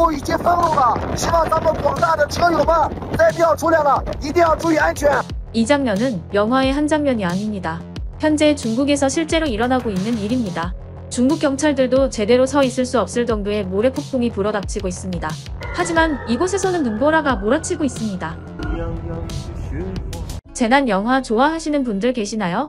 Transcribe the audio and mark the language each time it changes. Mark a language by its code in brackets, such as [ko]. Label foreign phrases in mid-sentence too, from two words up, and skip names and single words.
[zh] 已经封路了，希望咱们广大的车友们再不要出来了，一定要注意安全。 [ko] 이 장면은 영화의 한 장면이 아닙니다. 현재 중국에서 실제로 일어나고 있는 일입니다. 중국 경찰들도 제대로 서 있을 수 없을 정도의 모래폭풍이 불어닥치고 있습니다. 하지만 이곳에서는 눈보라가 몰아치고 있습니다. 재난 영화 좋아하시는 분들 계시나요?